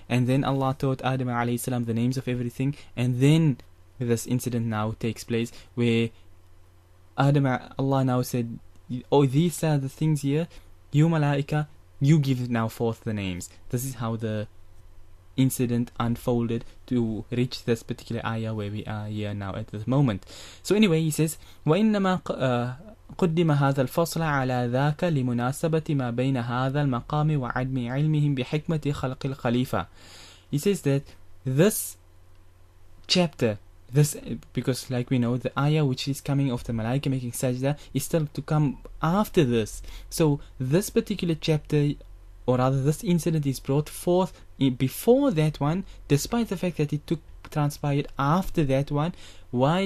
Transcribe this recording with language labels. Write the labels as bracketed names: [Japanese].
[English] And then Allah taught Adam alayhi salam the names of everything. And then this incident now takes place where Allah now said, oh, these are the things here. You Malaika, you give now forth the names. This is how the incident unfolded to reach this particular ayah where we are here now at this moment. So anyway, he says, [Arabic] وَإِنَّمَا قدم هذا الفصل على ذاك لمناسبة ما بين هذا المقام وعدم علمهم بحكمة خلق الخليفة. [English] He says that this chapter, because like we know, the ayah which is coming of the Malaika making sajda is still to come after this. So this particular chapter, or rather this incident, is brought forth before that one, despite the fact that it transpired after that one. Why?